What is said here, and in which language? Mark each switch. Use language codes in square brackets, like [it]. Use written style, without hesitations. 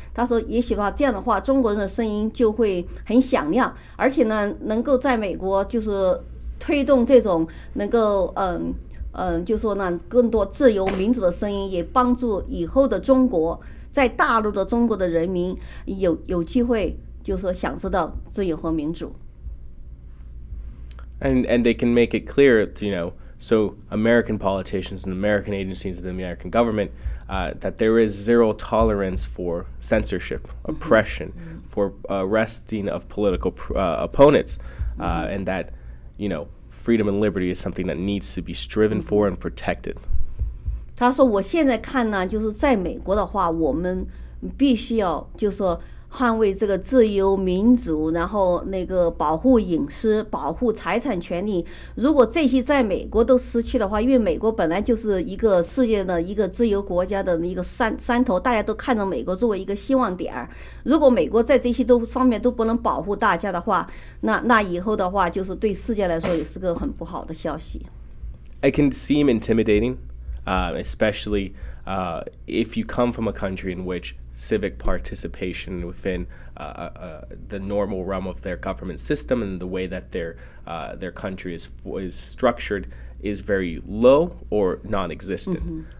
[zh] 他说，也许吧，这样的话，中国人的声音就会很响亮，而且呢，能够在美国就是推动这种能够就说呢，更多自由民主的声音，也帮助以后的中国，在大陆的中国的人民有机会，就是享受到自由和民主。 [en] And they can make it clear, so American politicians and American agencies and the American government, that there is zero tolerance for censorship, oppression, for arresting of political opponents, and that, freedom and liberty is something that needs to be striven for and protected. [zh] 他说：“我现在看呢，就是在美国的话，我们必须要就是说捍卫这个自由民主，然后那个保护隐私、保护财产权利。如果这些在美国都失去的话，因为美国本来就是一个世界的一个自由国家的一个山头，大家都看着美国作为一个希望点儿。如果美国在这些方面都不能保护大家的话，那以后的话，就是对世界来说也是个很不好的消息。” [en] It can seem intimidating, especially if you come from a country in which civic participation within the normal realm of their government system and the way that their country is structured is very low or non-existent.